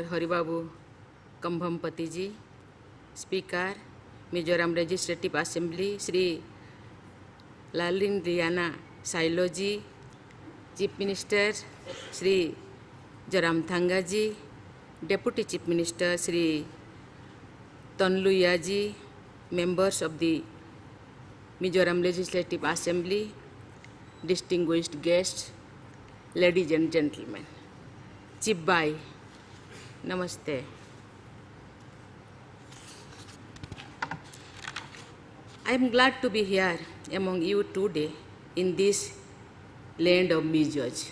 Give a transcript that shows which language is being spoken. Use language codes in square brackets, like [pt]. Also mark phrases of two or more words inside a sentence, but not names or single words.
[en] Haribabu Kambhampati ji, Speaker, Mizoram Legislative Assembly, Sri Lalin Riana Sailo ji, Chief Minister, Sri Jaram Thanga ji, Deputy Chief Minister, Sri Tonluya ji, members of the Mizoram Legislative Assembly, distinguished guests, ladies and gentlemen. Chief Bhai, Namaste. I am glad to be here among you today in this land of Mizoj.